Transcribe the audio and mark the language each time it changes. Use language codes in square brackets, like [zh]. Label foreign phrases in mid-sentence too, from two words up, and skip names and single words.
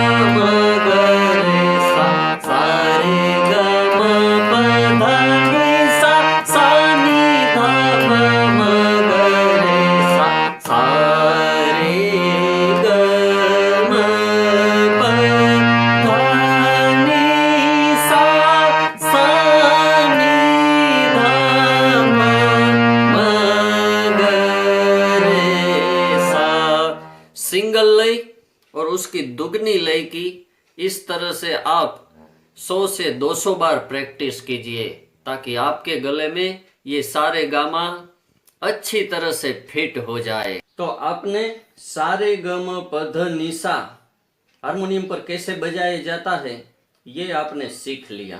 [hi] म ग रे सा, सा रे ग म प ध नि सा, सा नि ध ब म ग रे सा, सा रे ग म प ध नि सा, सा नि ध ब म ग रे सा। सिंगल लय और उसकी दुगनी लय की इस तरह से आप 100 से 200 बार प्रैक्टिस कीजिए ताकि आपके गले में ये सारे गामा अच्छी तरह से फिट हो जाए। तो आपने सारे गम पध निसा हारमोनियम पर कैसे बजाया जाता है ये आपने सीख लिया।